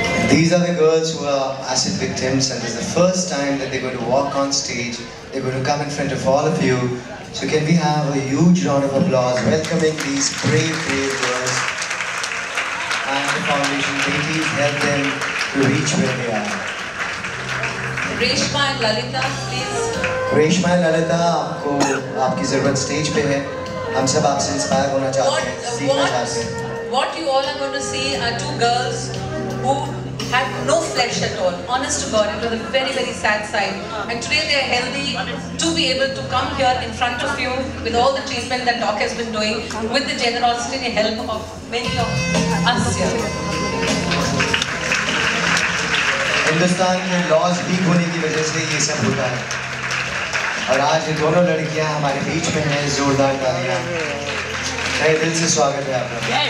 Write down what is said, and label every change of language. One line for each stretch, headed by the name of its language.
English: These are the girls who are acid victims, and this is the first time that they're going to walk on stage. They're going to come in front of all of you. So can we have a huge round of applause welcoming these brave girls, and the foundation Beti help them to reach where they are. Reshma and Lalita, please.
Hindi: Reshma Lalita, आपको आपकी ज़रूरत stage पे है. हम सब आपसे inspire होना चाहते हैं, सीखना चाहते हैं.
English: What you all are going to see are two girls who had no flesh at all. Honest to God, it was a very, very sad sight. And today they are healthy to be able to come here in front of you with all the treatment that Doc has been doing, with the generosity and help of many of us here.
Hindi: Hindustan के laws week होने की वजह से ये सब होता है. और आज ये दोनों लड़कियां हमारे बीच में हैं. जोरदार तालियां. तहे दिल से स्वागत है आपका.